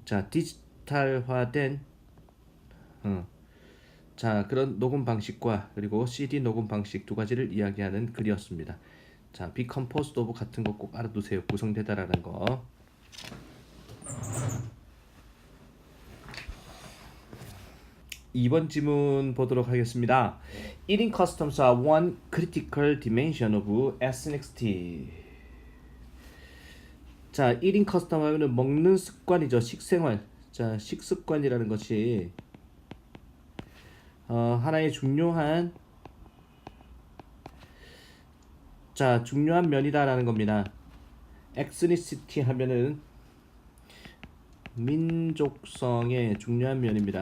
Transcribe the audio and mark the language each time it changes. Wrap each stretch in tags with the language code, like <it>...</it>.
<ko>디지털화된 그런 녹음 방식과 그리고 CD 녹음 방식 두 가지를 이야기하는 글이었습니다.</ko> <en>be composed of</en> <ko>같은 거 꼭 알아두세요. 구성되다라는 거. 이번 지문 보도록 하겠습니다.</ko> <en>Eating customs are one critical dimension of ethnicity.</en> <ko>eating custom 하면은 먹는 습관이죠. 식생활. 식습관이라는 것이 하나의 중요한 중요한 면이다라는 겁니다. ethnicity 하면은 민족성의 중요한 면입니다.</ko>